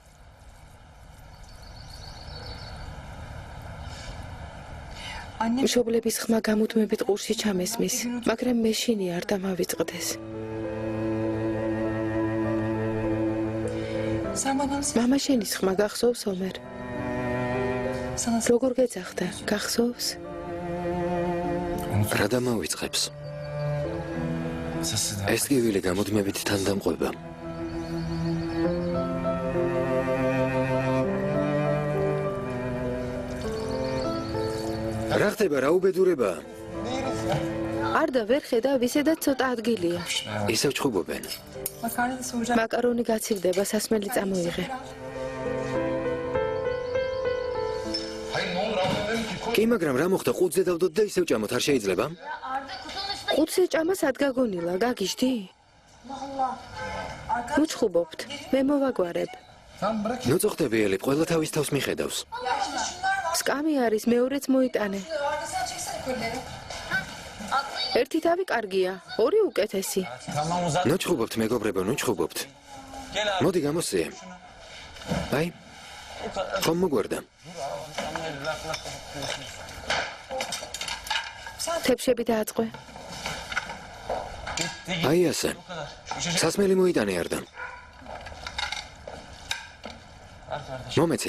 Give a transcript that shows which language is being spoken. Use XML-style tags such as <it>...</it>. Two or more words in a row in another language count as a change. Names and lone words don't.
<ka>მშობლების ხმა გამუდმებით ყურში ჩამესმის, მაგრამ მეშინი არ დამავიწყდეს. მამა შენის ხმა გახსოვს ომერ? როგორ გეძახდა? გახსოვს? რა დამავიწყებს?</ka> <tr>Sesi de.</tr> <ka>ეს ტკივილი გამუდმებით თან დამყვება. რა ხდება, რა უბედურებაა? არ და ვერ ხედავ, ისედაც ცოტა ადგილია. ისევ ჩხუბობენ. მაკარონი გაცივდება, სასმელი წამოიღე. კი, მაგრამ რა მოხდა? ყუთზე დავდოთ და ისევ ჭამოთ, არ შეიძლება? ყუთზე ჭამას ad გაგონილა, გაგიჟდი? ნუ ჩხუბობთ, მე მოვაგვარებ.</ka> <tr>Tamam bırak.</tr> <ka>ნუ წუხდები ელიფ, ყველა თავის თავს მიხედავს. სკამი არის, მეორეც მოიტანე. ერთი თავი კარგია, ორი უკეთესი.</ka> <tr>Tamam uzat.</tr> <ka>ნუ ჩხუბობთ, მეგობრებო, ნუ ჩხუბობთ.</ka> <tr>Gel abi.</tr> <ka>მოდი გამოსიე. აი, ხომ მოგვარდა? თებშები დააწყვე. აი ასე. სასმელი მოიტანე არდამ. მომეცი.</ka>